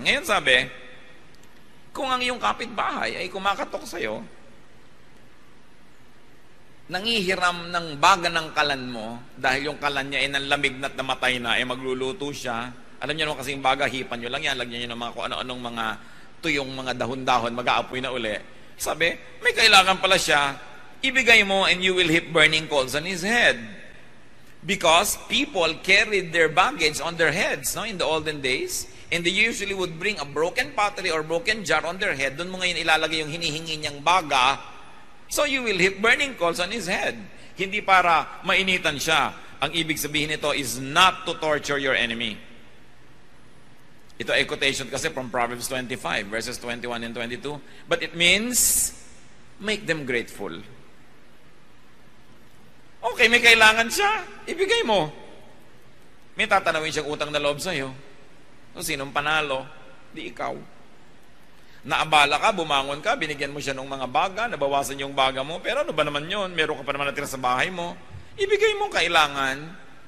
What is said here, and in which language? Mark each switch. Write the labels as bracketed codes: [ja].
[tl] Ngayon sabi, kung ang iyong kapitbahay ay kumakatok sa'yo, nangihiram ng baga ng kalan mo, dahil yung kalan niya ay nanlamig na't namatay na, magluluto siya. Alam niyo naman kasing baga, hipan nyo lang yan, lagyan nyo ng mga kung ano-anong mga tuyong mga dahon-dahon, mag-aapoy na uli. Sabi, may kailangan pala siya, ibigay mo [en] and you will heap burning coals on his head. Because people carried their baggage on their heads, no, in the olden days. And they usually would bring a broken pottery or broken jar on their head. [tl] Doon mo ngayon ilalagay yung hinihingi niyang baga. [en] So you will heap burning coals on his head. [tl] Hindi para mainitan siya. Ang ibig sabihin nito [en] is not to torture your enemy. Ito ay quotation kasi from Proverbs 25, verses 21 and 22. But it means, make them grateful. [tl] Okay, may kailangan siya. Ibigay mo. May tatanawin siyang utang na loob sa'yo. So, sinong panalo? Di ikaw. Naabala ka, bumangon ka, binigyan mo siya ng mga baga, nabawasan yung baga mo, pero ano ba naman yun? Meron ka pa naman natira sa bahay mo. Ibigay mo kailangan.